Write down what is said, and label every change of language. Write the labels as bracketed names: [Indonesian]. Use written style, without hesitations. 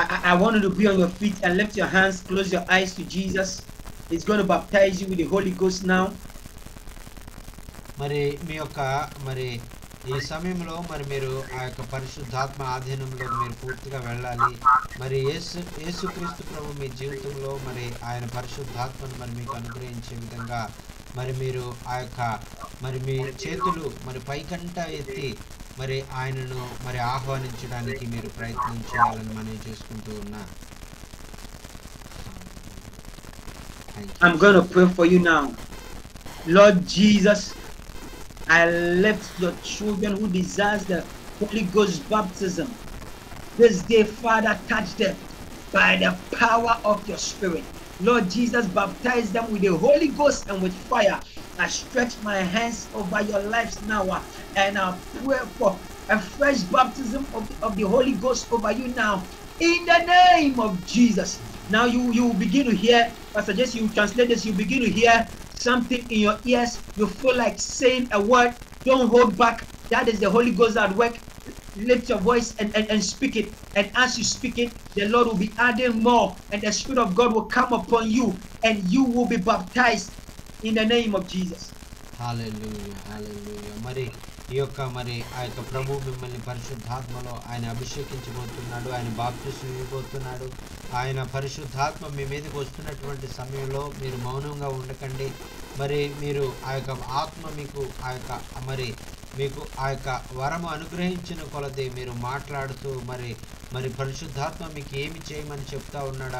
[English] I want you to be on your feet and lift your hands, close your eyes to Jesus. He's going to baptize you with the Holy Ghost now. [Telugu] మరి మీ యొక్క మరి ఈ సమయంలో మరి మీరు ఆ యొక్క పరిశుద్ధాత్మ ఆధీనంలో మీరు పూర్తిగా వెళ్ళాలి. మరి యేసుక్రీస్తు ప్రభు మీ జీవితంలో మరి ఆయన పరిశుద్ధాత్మను మరి మీకు అనుగ్రహించే విధంగా మరి మీరు ఆ యొక్క మరి మీ చేతులు మరి పైకంట ఎత్తి మరి ఆయనను మరి ఆహ్వానించడానికి మీరు ప్రయత్నం చేయాలని మనం చేసుకుంటూ ఉన్నా. [English] I'm going to pray for you now. Lord Jesus, I lift your children who desires the Holy Ghost baptism. This day, Father, touch them by the power of your Spirit. Lord Jesus, baptize them with the Holy Ghost and with fire. I stretch my hands over your lives now and I pray for a fresh baptism of the Holy Ghost over you now. In the name of Jesus. Now you begin to hear, Pastor Jesse, you translate this, you begin to hear something in your ears. You feel like saying a word. Don't hold back. That is the Holy Ghost at work. Lift your voice and speak it. And as you speak it, the Lord will be adding more. And the Spirit of God will come upon you. And you will be baptized in the name of Jesus. Hallelujah, hallelujah. [Telugu] మరి ఈ యొక్క మరి ఆ యొక్క ప్రభు మిమ్మల్ని పరిశుద్ధాత్మలో ఆయన అభిషేకించబోతున్నాడు. ఆయన బాప్తిస్మం ఇవ్వబోతున్నాడు. ఆయన పరిశుద్ధాత్మ మీ మీదకి వస్తున్నటువంటి సమయంలో మీరు మౌనంగా ఉండకండి. మరి మీరు ఆ యొక్క ఆత్మ మీకు ఆ యొక్క మరి మీకు ఆ యొక్క వరము అనుగ్రహించిన కొలది మీరు మాట్లాడుతూ మరి పరిశుద్ధాత్మ మీకు ఏమి చేయమని చెప్తా ఉన్నాడు.